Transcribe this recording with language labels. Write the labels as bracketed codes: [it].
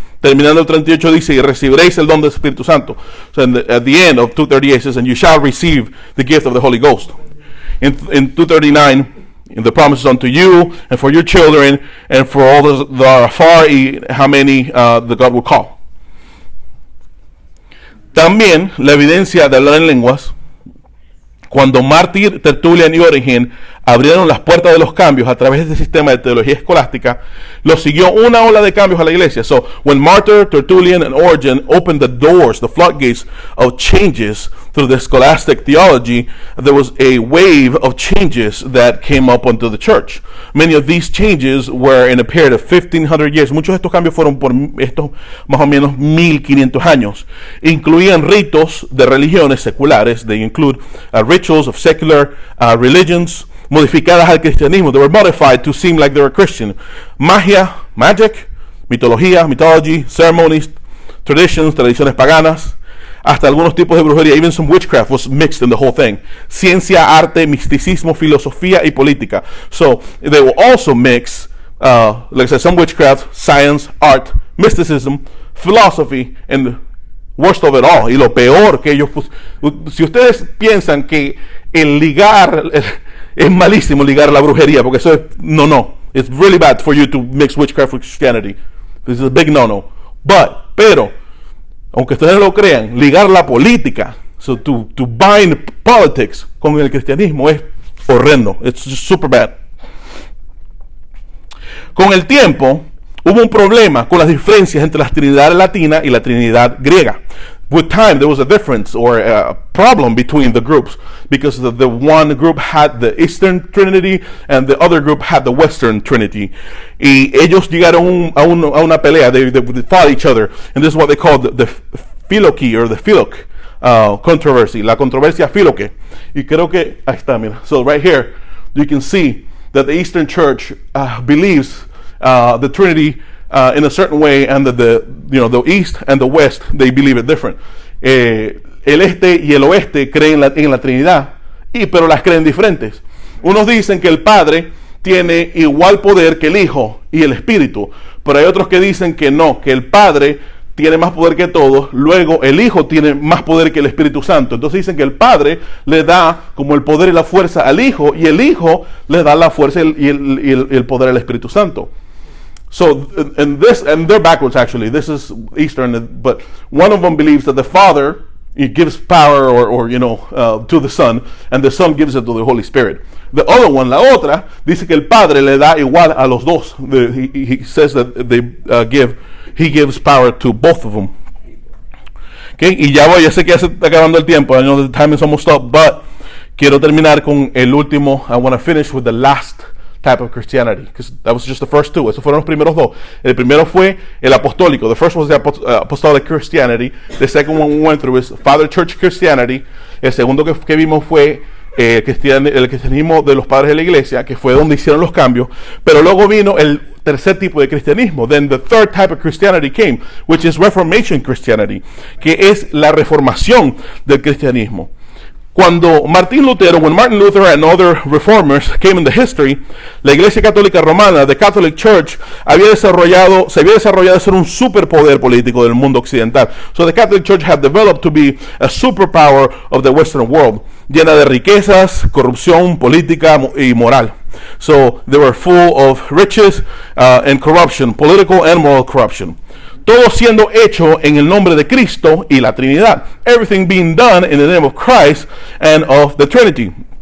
[es] Terminando el 38 dice, y recibiréis el don del Espíritu Santo. [en] So at the end of 238 says, and you shall receive the gift of the Holy Ghost. In 239, in the promises unto you, and for your children, and for all those that are afar, y how many the God will call. [es] También la evidencia de hablar en lenguas, cuando Martir, Tertullian y Origen abrieron las puertas de los cambios a través de este sistema de teología escolástica, lo siguió una ola de cambios a la iglesia. [en] So, when Martyr, Tertullian, and Origen opened the doors, the floodgates of changes through the scholastic theology, there was a wave of changes that came up onto the church. Many of these changes were in a period of 1500 years. [es] Muchos de estos cambios fueron por estos más o menos 1500 años. Incluían ritos de religiones seculares. [en] They include rituals of secular religions, modificadas al cristianismo. They were modified to seem like they were Christian. Magic, [es] mitología, [en] mythology, ceremonies, traditions, [es] tradiciones paganas, hasta algunos tipos de brujería. [en] Even some witchcraft was mixed in the whole thing. [es] Ciencia, arte, misticismo, filosofía y política. [en] So they will also mix, like I said, some witchcraft, science, art, mysticism, philosophy, and worst of it all. [es] Y lo peor que ellos, si ustedes piensan que el ligar es malísimo ligar la brujería, porque eso es, no. [en] It's really bad for you to mix witchcraft with Christianity. This is a big no. [es] Pero, aunque ustedes no lo crean, ligar la política, [en] so to bind politics [es] con el cristianismo es horrendo. [en] It's just super bad. [es] Con el tiempo, hubo un problema con las diferencias entre la Trinidad latina y la Trinidad griega. [en] with time there was a difference or a problem between the groups, because the one group had the Eastern Trinity and the other group had the Western Trinity. [es] Y ellos llegaron a una pelea. [en] They fought each other, and this is what they called the Filoque or the Philoque controversy, [es] la controversia Filoque. Y creo que ahí está, mira. [en] So right here you can see that the Eastern Church believes the Trinity in a certain way, and that the East and the West, they believe it different. [es] El este y el oeste creen en la Trinidad, pero las creen diferentes. Unos dicen que el Padre tiene igual poder que el Hijo y el Espíritu, pero hay otros que dicen que no, que el Padre tiene más poder que todos, luego el Hijo tiene más poder que el Espíritu Santo. Entonces dicen que el Padre le da como el poder y la fuerza al Hijo, y el Hijo le da la fuerza y el poder al Espíritu Santo. [en] So, and they're backwards actually. This is Eastern, but one of them believes that the Father, he gives power to the Son, and the Son gives it to the Holy Spirit. The other one, [es] la otra, dice que el Padre le da igual a los dos. [en] He says that he gives power to both of them. [es] Okay, y ya sé que ya se está acabando el tiempo. [en] I know the time is almost up, but [es] quiero terminar con el último. [en] I want to finish with the last type of Christianity, because that was just the first two. [es] Esos fueron los primeros dos. El primero fue el apostólico. [en] The first was the apostolic Christianity. The second one we went through is Father Church Christianity. [es] El segundo que vimos fue el cristianismo de los padres de la iglesia, que fue donde hicieron los cambios. Pero luego vino el tercer tipo de cristianismo. [en] Then the third type of Christianity came, which is Reformation Christianity, [es] que es la reformación del cristianismo. Cuando Martín Lutero, [en] when Martin Luther and other reformers came into history, [es] la Iglesia Católica Romana, [en] the Catholic Church, [es] se había desarrollado a ser un superpoder político del mundo occidental. [en] So the Catholic Church had developed to be a superpower of the Western world, [es] llena de riquezas, corrupción, política y moral. [en] So they were full of riches and corruption, political and moral corruption. [es] Todo siendo hecho en el nombre de Cristo y la Trinidad. [en] Everything being done in the name of Christ and of the Trinity.